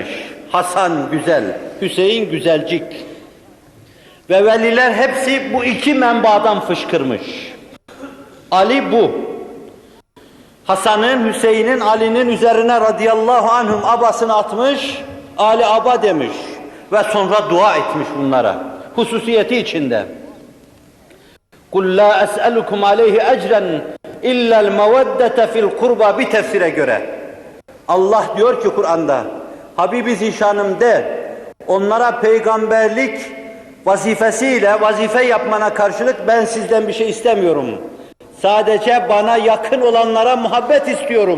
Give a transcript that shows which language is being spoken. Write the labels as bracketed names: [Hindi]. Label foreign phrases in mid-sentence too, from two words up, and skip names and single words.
[Turkish] Hasan güzel, Hüseyin güzelcik. Ve veliler hepsi bu iki menbadan fışkırmış. Ali bu. Hasan'ın, Hüseyin'in, Ali'nin üzerine [Arabic] رضي الله عنهم [Turkish] abasını atmış, Ali aba demiş ve sonra dua etmiş bunlara. Hususiyeti içinde. [Arabic] قُلْ لَا أَسْأَلُكُمْ عَلَيْهِ اَجْرًا اِلَّا الْمَوَدَّةَ فِي الْقُرْبَى [Turkish] bir tefsire göre. Allah diyor ki Kur'an'da, Habibi Zişanım de, onlara peygamberlik vazifesiyle vazife yapmana karşılık ben sizden bir şey istemiyorum. Sadece bana yakın olanlara muhabbet istiyorum.